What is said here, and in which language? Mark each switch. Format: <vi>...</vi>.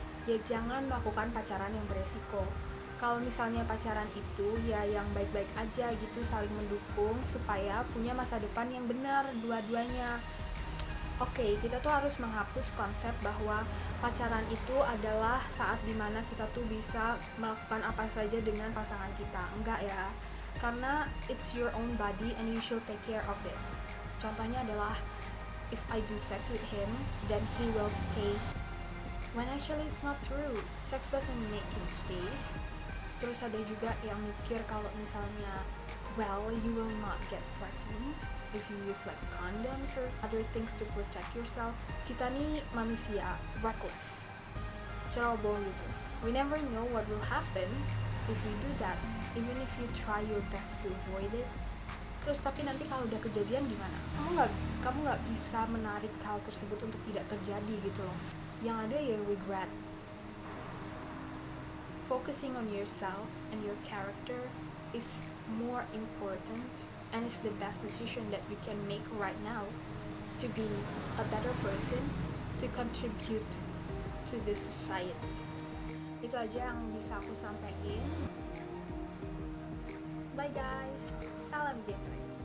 <id>Ya jangan melakukan pacaran yang beresiko. Kalau misalnya pacaran itu ya yang baik-baik aja gitu, saling mendukung supaya punya masa depan yang benar dua-duanya. Oke, kita tuh harus menghapus konsep bahwa pacaran itu adalah saat dimana kita tuh bisa melakukan apa saja dengan pasangan kita. Enggak ya.</id> <en>karena it's your own body and you should take care of it.</en> <id>Contohnya adalah,</id> <en>if I do sex with him, then he will stay. When actually it's not true. Sex doesn't make him stay.</en> <id>Terus ada juga yang mikir kalau misalnya,</id> <en>well, you will not get pregnant if you use like condoms or other things to protect yourself.</en> <id>Kita nih manusia, reckless, ceroboh gitu.</id> <en>We never know what will happen if we do that, even if you try your best to avoid it.</en> <id>Terus tapi nanti kalau udah kejadian gimana? Kamu nggak bisa menarik hal tersebut untuk tidak terjadi gitu loh. Yang ada ya regret.</id> <en>Focusing on yourself and your character is more important and is the best decision that you can make right now to be a better person, to contribute to this society.</en> <id>Itu aja yang bisa aku sampaikan.</id> <en>Bye guys,</en> <id>salam genre.</id>